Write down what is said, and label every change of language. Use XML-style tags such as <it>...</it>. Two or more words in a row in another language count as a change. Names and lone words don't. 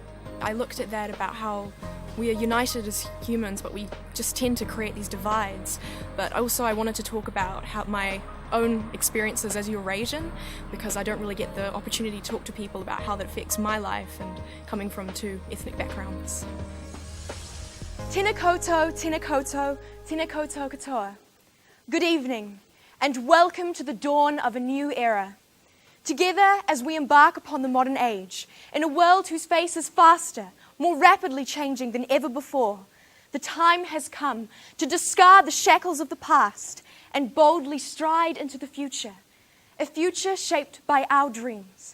<en>I looked at that about how we are united as humans, but we just tend to create these divides. But also I wanted to talk about how my own experiences as Eurasian, because I don't really get the opportunity to talk to people about how that affects my life and coming from two ethnic backgrounds.</en> <mi>Tēnā koutou, tēnā koutou, tēnā koutou katoa.</mi> <en>Good evening, and welcome to the dawn of a new era. Together, as we embark upon the modern age, in a world whose pace is faster, more rapidly changing than ever before, the time has come to discard the shackles of the past and boldly stride into the future, a future shaped by our dreams.</en>